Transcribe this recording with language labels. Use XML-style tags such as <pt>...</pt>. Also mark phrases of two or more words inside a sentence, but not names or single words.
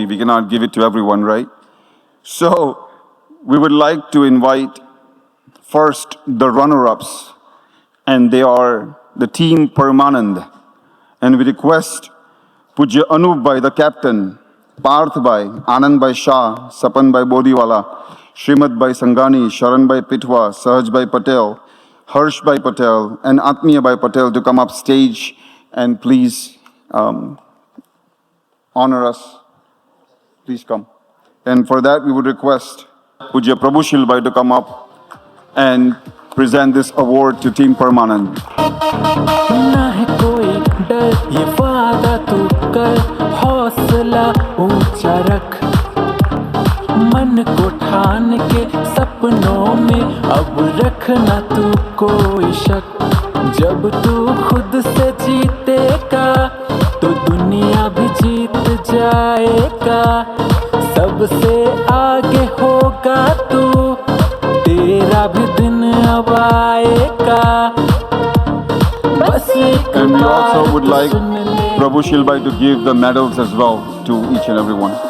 <en>We cannot give it to everyone, right? So we would like to invite first the runner-ups, and they are the team Paramanand. And we request Pujya Anup Bhai, the captain, Parth Bhai, Anand Bhai Shah, Sapan Bhai Bodiwala, Srimad Bhai Sangani, Sharan Bhai Pitwa, Sahaj Bhai Patel, Harsh Bhai Patel, and Atmiya Bhai Patel to come up stage and please honor us. Please come. And for that, we would request Pujya Prabhushil Bhai to come up and present this award to Team Paramanand.</en> <hi>ना है कोई डर ये वादा तू कर हौसला ऊंचा रख मन को ठान के सपनों में अब रखना तू कोई शक जब तू खुद से जीतेगा तो दुनिया भी जीत जाएगा सबसे आगे होगा तू तेरा भी दिन अब आएगा.</hi> <en>And we also would like Prabhu Shilbai to give the medals as well to each and every one.</en>